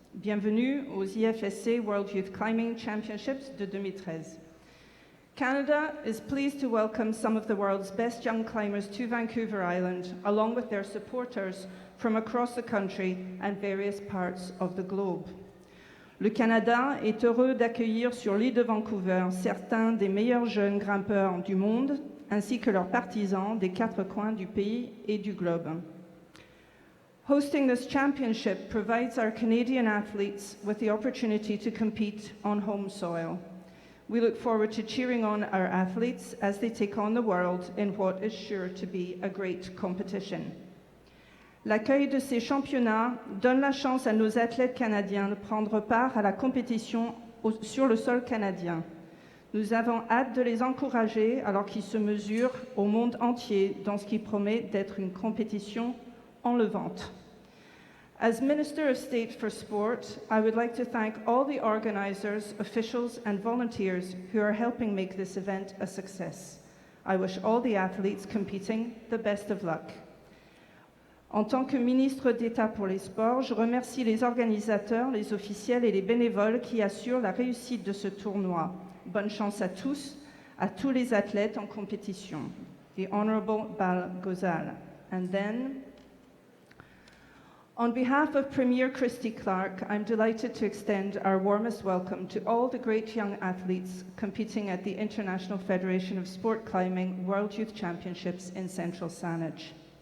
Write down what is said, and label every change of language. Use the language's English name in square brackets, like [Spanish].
[French] Bienvenue aux IFSC [English] World Youth Climbing Championships [French] de 2013. [English] Canada is pleased to welcome some of the world's best young climbers to Vancouver Island, along with their supporters from across the country and various parts of the globe. [French] Le Canada est heureux d'accueillir sur l'île de Vancouver certains des meilleurs jeunes grimpeurs du monde, ainsi que leurs partisans des quatre coins du pays et du globe. [English] Hosting this championship provides our Canadian athletes with the opportunity to compete on home soil. We look forward to cheering on our athletes as they take on the world in what is sure to be a great competition. [French] L'accueil de ces championnats donne la chance à nos athlètes canadiens de prendre part à la compétition sur le sol canadien. Nous avons hâte de les encourager alors qu'ils se mesurent au monde entier dans ce qui promet d'être une compétition enlevante. [English] As Minister of State for Sport, I would like to thank all the organisers, officials and volunteers who are helping make this event a success. I wish all the athletes competing the best of luck. [French] En tant que ministre d'État pour les sports, je remercie les organisateurs, les officiels et les bénévoles qui assurent la réussite de ce tournoi. Bonne chance à tous les athlètes en compétition. [English] The Honourable Bal Ghazal. And then, on behalf of Premier Christy Clark, I'm delighted to extend our warmest welcome to all the great young athletes competing at the International Federation of Sport Climbing World Youth Championships in Central Saanich.